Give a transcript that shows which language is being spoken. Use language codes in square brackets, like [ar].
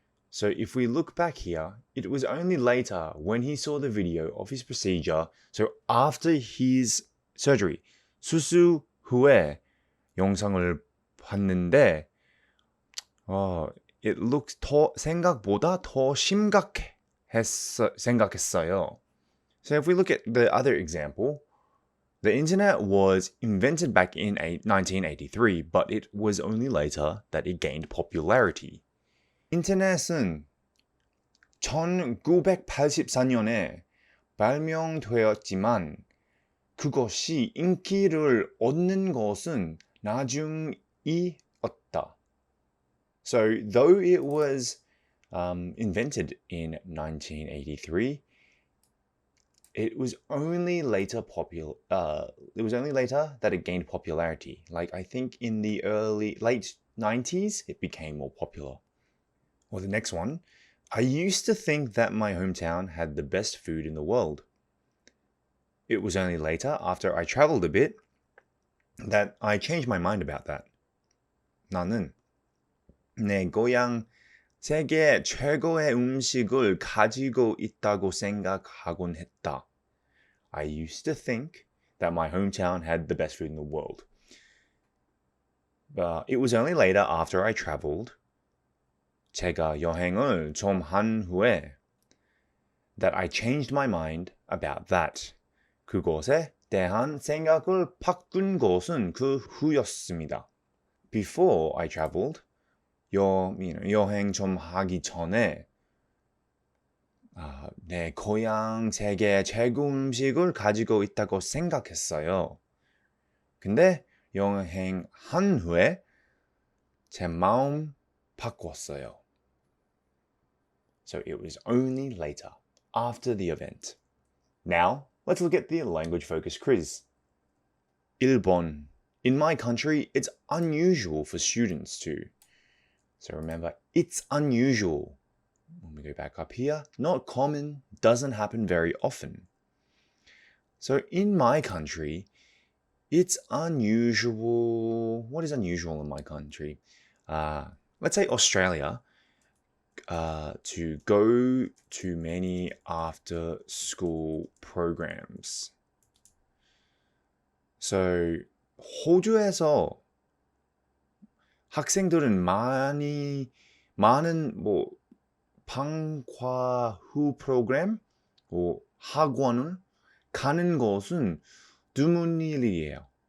[en] So if we look back here, it was only later when he saw the video of his procedure, so after his surgery, [ko] 수술 후에 영상을 봤는데 [en] it looked [ko] 생각보다 더 생각했어요. [en] So if we look at the other example, the internet was invented back in 1983, but it was only later that it gained popularity. [ko] 인터넷은 1984년에 발명되었지만 그것이 인기를 얻는 것은 나중이었다. [en] So though it was invented in 1983, it was only later that it gained popularity. Like I think in the late 90s, it became more popular. Or the next one, I used to think that my hometown had the best food in the world. It was only later, after I traveled a bit, that I changed my mind about that. [ko] 나는 내 고향 세계 최고의 음식을 가지고 있다고 생각하곤 했다. [en] I used to think that my hometown had the best food in the world. But it was only later, after I traveled, [ko] 제가 여행을 좀 한 후에 [en] that I changed my mind about that. [ko] 그것에 대한 생각을 바꾼 것은 그 후였습니다. [en] Before I traveled, [ko] 여행 좀 하기 전에 내 고향 세계 최고 음식을 가지고 있다고 생각했어요. 근데 여행한 후에 제 마음 바꿨어요. [en] So it was only later, after the event. Now, let's look at the language focus quiz. [ko] 1번. [en] In my country, it's unusual for students to. So remember, it's unusual. When we go back up here, not common, doesn't happen very often. So in my country, it's unusual. What is unusual in my country? Let's say Australia, to go to many after-school programs. [ko] So 호주에서 학생들은 많은 방과 후 프로그램, 학원을 가는 것은 드문 일이에요.